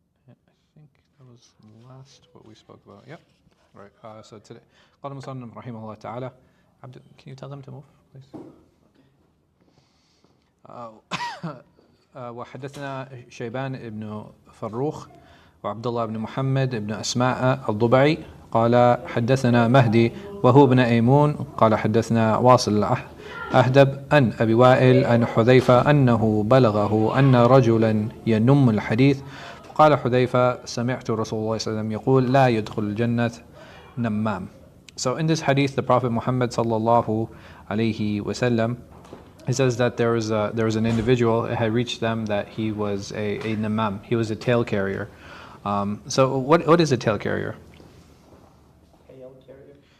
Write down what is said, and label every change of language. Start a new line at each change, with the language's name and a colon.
English: I think that was last what we spoke about. Yep. Right. So today,
Arabic: قال المصنف رحمه الله تعالى.
English: Can you tell them to move, please?
Arabic: وحدثنا شيبان بن فروخ وعبد الله بن محمد بن أسماء الضبعي قال حدثنا مهدي وهو بن أيمون قال حدثنا واصل أهدب عن أبي وائل عن حذيفة أنه بلغه أن رجلا ينم الحديث قال حذيفة سمعت رسول الله صلى الله عليه وسلم يقول لا يدخل الجنة نمام.
English: So in this hadith, the Prophet Muhammad sallallahu alayhi wasallam, he says that there was an individual, it had reached them that he was a namam, he was a tail carrier. So what is a tail carrier? Tail carrier?